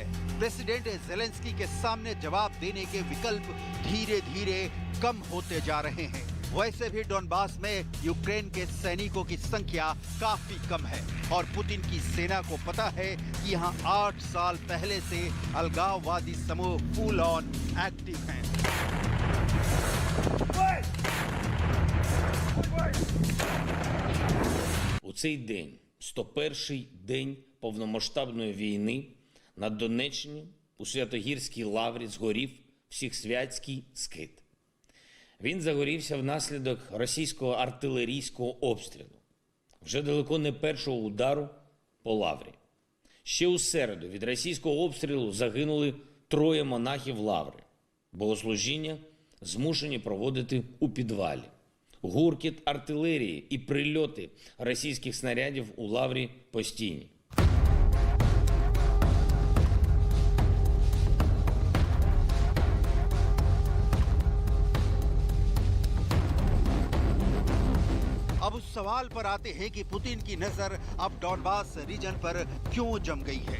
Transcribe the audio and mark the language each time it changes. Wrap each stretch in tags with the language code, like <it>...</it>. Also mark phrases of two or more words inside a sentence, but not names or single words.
<hi>प्रेसिडेंट जेलेंस्की के सामने जवाब देने के विकल्प धीरे धीरे कम होते जा रहे हैं। वैसे भी डॉनबास में यूक्रेन के सैनिकों की संख्या काफी कम है और पुतिन की सेना को पता है कि यहाँ 8 साल पहले से अलगाववादी समूह</hi> <en>full on active</en> <hi>हैं।</hi> <uk>У цей день, 101-й день повномасштабної війни, на Донеччині у Святогірській лаврі згорів Всехсвятський скит. Він загорівся внаслідок російського артилерійського обстрілу. Вже далеко не першого удару по лаврі. Ще у середу від російського обстрілу загинули 3 монахів лаври. Богослужіння змушені проводити у підвалі. Гуркіт артилерії і прильоти російських снарядів у лаврі постійні.</uk> <hi>अब उस सवाल पर आते हैं कि पुतिन की नजर अब डॉनबास रीजन पर क्यों जम गई है।</hi>